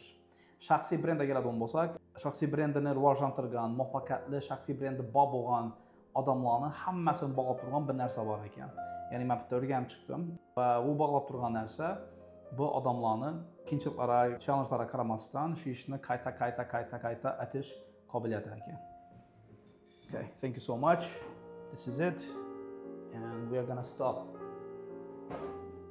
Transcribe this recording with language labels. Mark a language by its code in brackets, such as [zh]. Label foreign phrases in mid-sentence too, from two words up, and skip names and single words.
[uz] Shaxsiy brendga keladigan bo'lsak, shaxsiy brendini rivojlantirgan, muvaffaqiyatli shaxsiy brendi bor bo'lgan odamlarni hammasini bog'lab turgan bir narsa bor ekan. Ya'ni men bitta o'rganib chiqdim va bu bog'lab turgan narsa bu odamlarni qiyinchiliklarga, challengelarga qaramasdan shu ishni qayta etish qobiliyati ekan. [en] Okay, thank you so much. This is it and we are gonna stop.